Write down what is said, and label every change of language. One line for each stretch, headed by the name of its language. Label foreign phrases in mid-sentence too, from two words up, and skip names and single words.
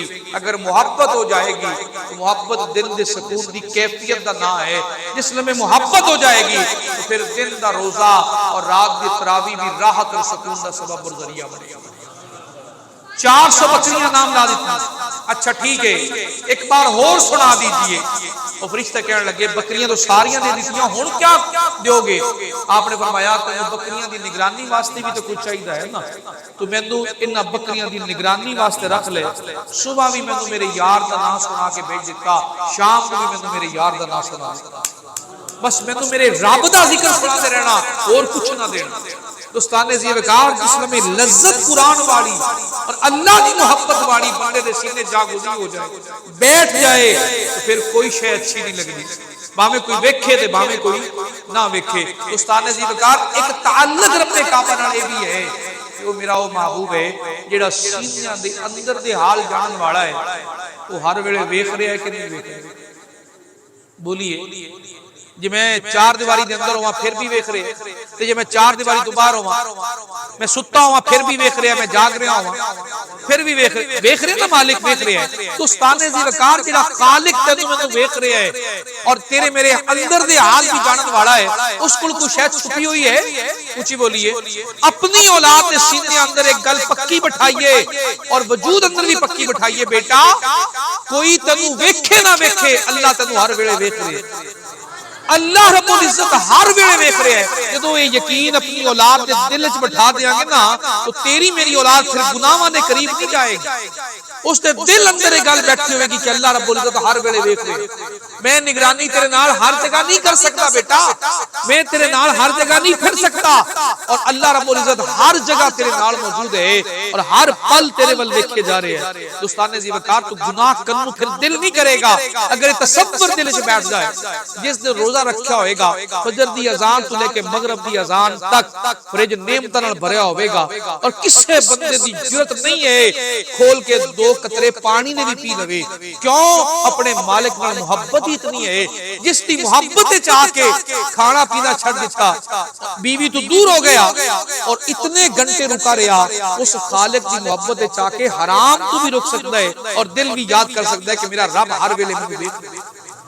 Punjabi: اگر محبت ہو جائے گی تو محبت دل دے سکون دی کیفیت دا نہ ہے، جس میں محبت ہو جائے گی تو پھر دن دا روزہ اور رات دی تراویح بھی راحت اور سکون دا سبب اور ذریعہ بنے گا۔ 400 بکریاں نام لا دیتی۔
Urdu: اچھا ٹھیک ہے ایک بار اور سنا دیجئے۔
Punjabi: اور فرشتہ کہنے لگے بکریاں تو ساریاں دے دیتیاں ہون کیا دیو گے؟ آپ نے فرمایا تو بکریاں دی نگرانی واسطے بھی تو کچھ چاہیے ہے نا، تو میں نے انہاں بکریاں دی نگرانی واسطے رکھ لے، صبح بھی میں نے میرے یار دا نام سنا کے بھیج دیتا، شام کو بھی میں نے میرے یار دا نام سنا دیتا، بس میں نے میرے رب دا ذکر سناتے رہنا اور کچھ نہ دینا۔ دوستان عزیز وقار جس میں لذت قرآن والی اور اللہ کی محبت والی بندے دے سینے جاگوزی ہو جائے بیٹھ جائے تو پھر کوئی شے اچھی نہیں لگنی، باہمیں کوئی ویکھے تے باہمیں کوئی نہ ویکھے۔ دوستان عزیز وقار ایک تعلق رب کعبہ نال اے بھی ہے کہ وہ میرا وہ محبوب ہے جڑا سینیاں دے اندر دے حال جان والا ہے، وہ ہر ویلے ویکھ رہا ہے کہ نہیں ویکھ رہا؟ بولیے جی میں چار دیواری دے اندر ہوا پھر بھی ویکھ رہے تے جی میں چار دیواری تو باہر ہوا، میں ستا ہوا پھر بھی ویکھ رہا، میں جاگ رہا ہوا پھر بھی ویکھ رہے نا، مالک ویکھ رہا ہے۔ تو استاد ذی وقار جڑا خالق تینوں مینوں ویکھ رہا ہے اور تیرے میرے اندر دے حال بھی جانن والا ہے، اس کول کوئی شے چھپی ہوئی ہے؟ اونچی بولیے۔ اپنی اولاد دے سینے اندر ایک گل پکی بٹھائیے اور وجود اندر بھی پکی بٹھائیے، بیٹا کوئی تینوں ویکھے نہ ویکھے اللہ تینوں ہر ویلے ویکھ رہے، اللہ رب العزت ہر ویلے ویکھ رہا ہے۔ جدوں یہ یقین اپنی اولاد دے دل وچ بٹھا دیاں گے نا تو تیری میری اولاد پھر گناہاں دے قریب نہیں جائے گی، اس دے دل اندر یہ گل بیٹھی ہوئے گی کہ اللہ رب العزت ہر ویلے ویکھ رہے، میں نگرانی تیرے نال ہر جگہ نہیں کر سکتا بیٹا، میں تیرے نال ہر جگہ نہیں پھر سکتا، اور اللہ رب العزت ہر جگہ تیرے نال موجود ہے اور ہر پل تیرے ول دیکھے جا رہے ہیں۔ دوستان ذی وقار تو گناہ کرنوں پھر دل نہیں کرے گا اگر تصور دل وچ بیٹھ جائے۔ جس دن روزہ رکھیا ہوئے گا فجر دی اذان تو لے کے مغرب دی اذان تک فریج نعمتاں نال بھریا ہوئے گا اور کسے بندے دی جرت نہیں ہے کھول کے دو قطرے پانی نے بھی پی لوے، کیوں؟ اپنے مالک نال محبت ہی اتنی ہے جس دی محبت چاہ کے کھانا پینا چھڑ دیتا، بیوی تو دور ہو گیا اور اتنے گھنٹے رکا رہا، اس خالق دی محبت چاہ کے حرام تو بھی رک سکتا ہے اور دل بھی یاد کر سکتا ہے کہ میرا رب ہر ویلے مجھے دیکھ رہا ہے۔